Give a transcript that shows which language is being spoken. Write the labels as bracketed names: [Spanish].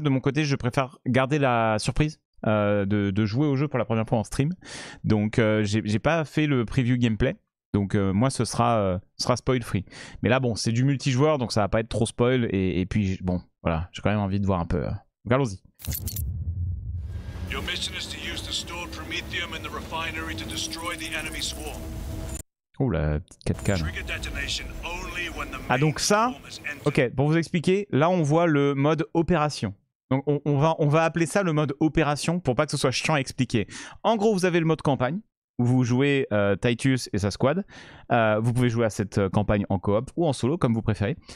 [French] De mon côté, je préfère garder la surprise de jouer au jeu pour la première fois en stream. Donc j'ai pas fait le preview gameplay. Donc moi ce sera spoil free. Mais là bon, c'est du multijoueur donc ça va pas être trop spoil et puis bon voilà, j'ai quand même envie de voir un peu. Donc allons-y. [English] Your mission is to use the stored promethium in the refinery to destroy the enemy swarm. [French] Oh la petite 4K. [English] Trigger detonation only when the [French] Ah donc ça, ok, pour vous expliquer, là on voit le mode opération. Donc on va appeler ça le mode opération pour pas que ce soit chiant à expliquer. En gros, vous avez le mode campagne où vous jouez Titus et sa squad. Vous pouvez jouer à cette campagne en coop ou en solo comme vous préférez.